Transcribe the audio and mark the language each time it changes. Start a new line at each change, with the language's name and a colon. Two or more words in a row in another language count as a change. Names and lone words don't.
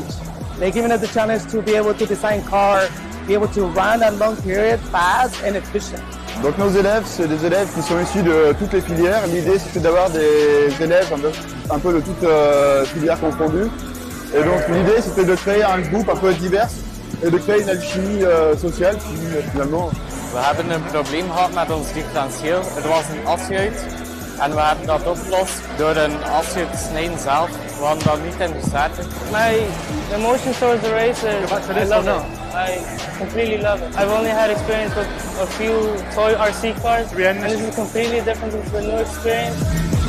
English: They've given us the challenge to be able to design car, be able to run that long period fast and efficient.
French: Donc nos élèves, c'est des élèves qui sont issus de toutes les filières. L'idée, c'était d'avoir des élèves un peu de toutes filières confondues. Et donc l'idée, c'était de créer un groupe un peu divers et de créer une alchimie sociale qui finalement...
Dutch: We hebben een probleem gehad met ons differentieel. Er was een asjeut en we hebben dat opgelost door een asjeut te snijden zelf. We hadden dat niet in de starter.
English: My emotions towards the race is I love it. I completely love it. I've only had experience with a few toy RC cars, and this is completely different. It's a new experience.